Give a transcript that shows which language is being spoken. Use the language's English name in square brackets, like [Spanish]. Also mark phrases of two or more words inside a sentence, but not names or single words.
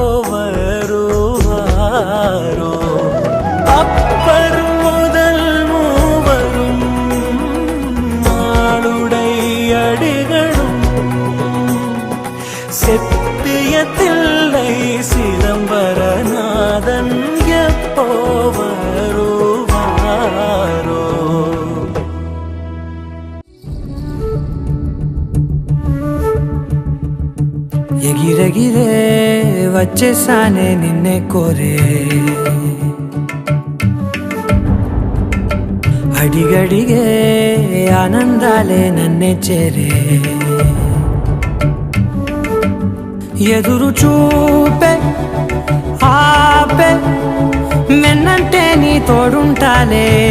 [Tamil] வருவாரோ அப்பர் முதல் மூவரும் மாளுடை அடிகளும் செப்பிய தில்லை சிதம்பரநாதன் எப்போ வருவாரோ [Telugu] ఎగిరెగిరే వచ్చేసానే నిన్నే కోరే అడిగడిగే ఆనందాలే నన్నే చేరే ఎదురు చూపే ఆపే వెన్నంటే నీ తోడుంటాలే